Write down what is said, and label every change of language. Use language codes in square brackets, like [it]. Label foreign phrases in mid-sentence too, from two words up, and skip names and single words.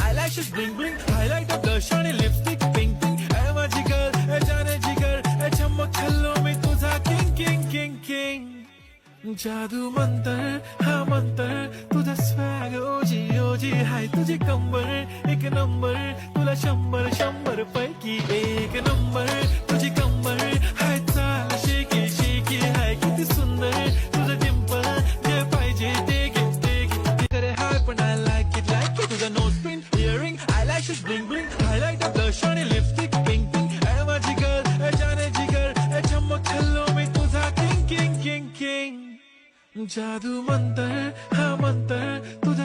[en] eyelashes bling bling, highlighter blush आणि lipstick pink pink. [mr] ए माझी girl, ए [hi] जाने जिगर, [mr] ए [hi] चमक छल्लो [mr] मी तुझा [en] king king king king. [mr] जादू मंतर हा मंतर, तुझा स्वॅग ओजी ओजी हाय तुझी कंबर एक नंबर, तुला 100 पैकी एक नंबर. तुझी कंबर हाय चाल [en] shaky shaky [mr] हाय किती सुंदर, तुझं डिंपल जे पाहिजे ते घे करे हाय पण [en] I like it [mr] तुझं [en] nose pin earring eyelashes bling bling highlighter blush [mr] आणि [en] lipstick pink pink. [mr] ए माझी गर्ल ए [hi] जाने जिगर, [mr] ए [hi] चमक छल्लो [mr] मी तुझा [en] king king king king. [mr] जादू मंतर हा मंतर,